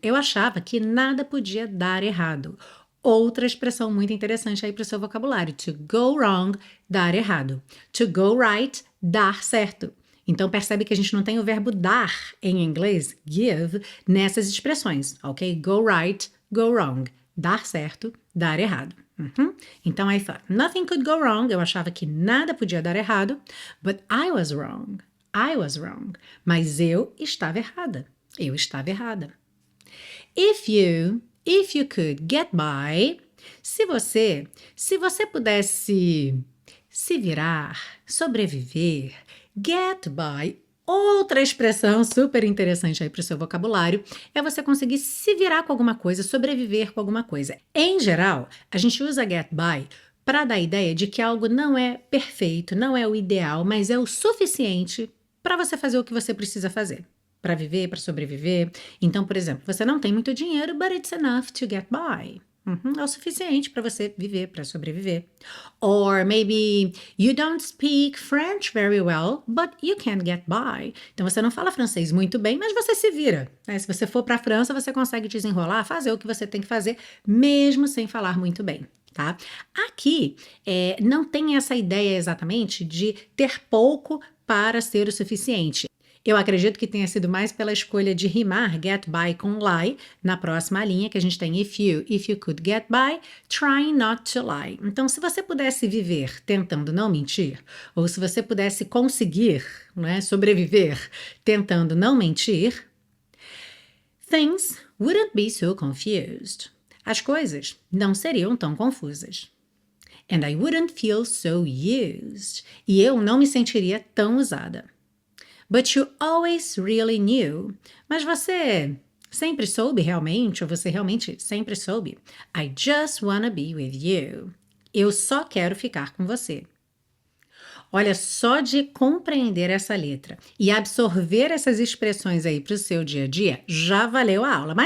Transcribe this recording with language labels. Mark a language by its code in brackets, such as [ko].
[pt] Eu achava que nada podia dar errado. Outra expressão muito interessante aí para o seu vocabulário. To go wrong, dar errado. To go right, dar certo. Então percebe que a gente não tem o verbo dar em inglês, give, nessas expressões, ok? [en] Go right, go wrong. [pt] Dar certo, dar errado. Então, [en] I thought nothing could go wrong. [pt] Eu achava que nada podia dar errado. [en] But I was wrong. [pt] I was wrong. Mas eu estava errada. Eu estava errada. [en] If you could get by, [pt] se você pudesse se virar, sobreviver, get by. Outra expressão super interessante aí para o seu vocabulário é você conseguir se virar com alguma coisa, sobreviver com alguma coisa. Em geral, a gente usa get by para dar a ideia de que algo não é perfeito, não é o ideal, mas é o suficiente para você fazer o que você precisa fazer. Para viver, para sobreviver. Então, por exemplo, você não tem muito dinheiro, [en] but it's enough to get by. [pt] É o suficiente para você viver, para sobreviver. Or maybe you don't speak French very well, [en] but you can get by. [pt] Então você não fala francês muito bem, mas você se vira, né? Se você for para a França, você consegue desenrolar, fazer o que você tem que fazer, mesmo sem falar muito bem. Tá? Aqui não tem essa ideia exatamente de ter pouco para ser o suficiente. Eu acredito que tenha sido mais pela escolha de rimar get by com lie na próxima linha, que a gente tem [en] if you could get by, trying not to lie. [pt] Então, se você pudesse viver tentando não mentir, ou se você pudesse conseguir, né, sobreviver tentando não mentir, [en] things wouldn't be so confused. [pt] As coisas não seriam tão confusas. [en] And I wouldn't feel so used. [pt] E eu não me sentiria tão usada. [en] But you always really knew. [pt] Mas você sempre soube realmente, ou você realmente sempre soube. [en] I just wanna be with you. [pt] Eu só quero ficar com você. Olha, só de compreender essa letra e absorver essas expressões aí para o seu dia a dia, já valeu a aula.